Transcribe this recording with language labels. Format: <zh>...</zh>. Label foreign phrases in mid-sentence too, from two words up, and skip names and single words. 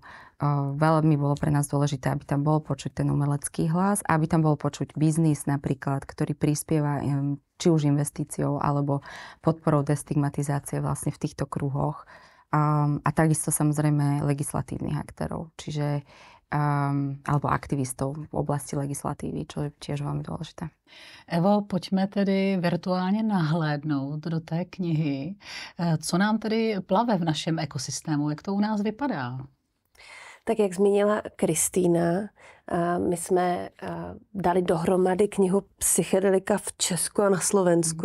<sk>Veľmi bolo pre nás dôležité, aby tam bol počuť ten umelecký hlas, aby tam bol počuť biznis napríklad, ktorý prispieva či už investíciou alebo podporou destigmatizácie vlastne v týchto kruhoch. A takisto samozrejme legislatívnych aktérov, čiže alebo aktivistov v oblasti legislatívy, čo je tiež veľmi dôležité.</sk> <cs>Evo, pojďme tedy virtuálně nahlédnout do té knihy. Co nám tedy plave v našem ekosystému? Jak to u nás vypadá? Tak jak zmínila Kristýna, my jsme dali dohromady knihu Psychedelika v Česku a na Slovensku.</cs>